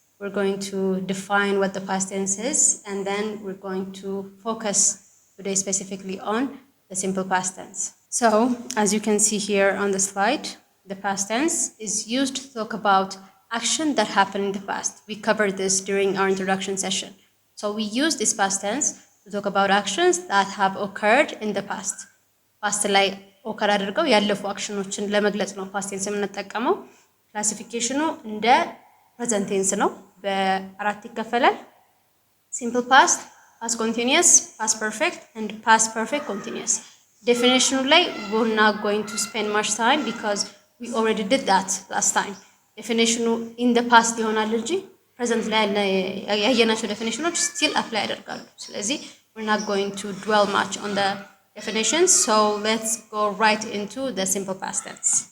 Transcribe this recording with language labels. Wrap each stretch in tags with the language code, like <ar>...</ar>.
<en>We're going to define what the past tense is, and then we're going to focus today specifically on the simple past tense. So, as you can see here on the slide, the past tense is used to talk about action that happened in the past. We covered this during our introduction session. So we use this past tense to talk about actions that have occurred in the past.</en> <am>Past ላይ ኦከር አድርገው ያለፉ አክሽኖችን ለመግለጽ ነው ፓስት ቴንስ የምንጠቀመው። ክላሲፊኬሽኑ እንደ ፕሬዘንት ቴንስ ነው። በአራት ይከፈላል። ሲምፕል ፓስት፣ ፓስት ኮንቲኒየስ፣ ፓስት ፐርፌክት</am> <en>and past perfect continuous. Definition ላይ we're not going to spend much time because we already did that last time. Definition in the past</en> <am>ይሆናል እንጂ</am> <en>present ላይ</en> <am>ያየናቸው</am> <en>definitions still apply</en> <am>ያደርጋሉ። ስለዚህ</am> <en>we're not going to dwell much on the definitions, so let's go right into the simple past tense.</en>